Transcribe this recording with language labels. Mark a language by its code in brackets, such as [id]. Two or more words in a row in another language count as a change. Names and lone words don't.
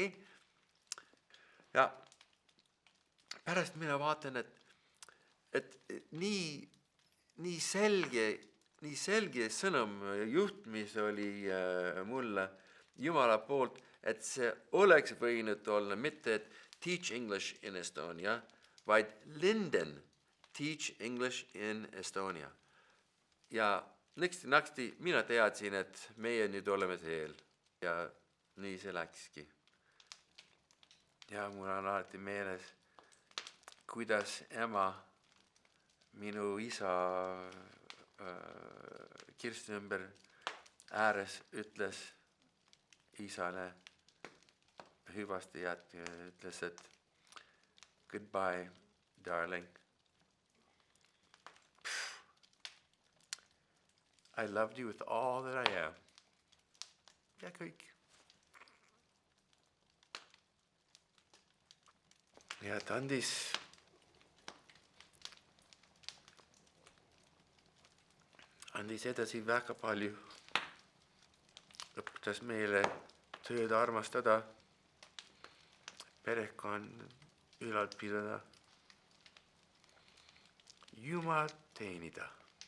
[et] Ja pärast mina vaatan, et nii selge sõnum juhtmis oli mulle Jumala poolt, et see oleks võinud olla mitte, et [en] Teach English in Estonia, [et] vaid Linden, [en] Teach English in Estonia. [et] Ja naksti mina teadsin, et meie nüüd oleme teel ja nii see läkski. Ja mul on alati meeles, kuidas ema minu isa kirsti ümber ääres ütles isale hüvasti jätke, ütles, et [en] goodbye, darling. I loved you with all that I am. [et] Ja kõik. Ja ta andis edasi väga palju. Õpetas meile tööd armastada, perekond ülal pidada, Jumalat teenida.